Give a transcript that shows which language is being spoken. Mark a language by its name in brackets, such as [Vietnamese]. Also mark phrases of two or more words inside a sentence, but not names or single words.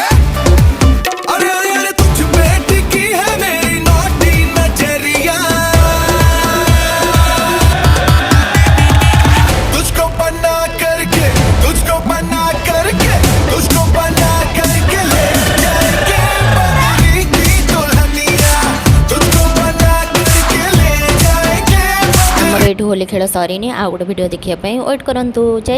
[Hindi] अरे अरे अरे तुझ पे टिकी है मेरी नौटी नजरिया, तुझको बना करके, तुझको बना करके, तुझको बना करके ले जाएंगे बदरी की दुल्हनिया, तुझको बना करके ले जाएंगे। [Odia] ଆମର ଏଇଠି ହୋଲି ଖେଳ ସରିନି, ଆଉ ଗୋଟେ ଭିଡ଼ିଓ ଦେଖିବା ପାଇଁ ୱେଟ୍ କରନ୍ତୁ। ଜୟ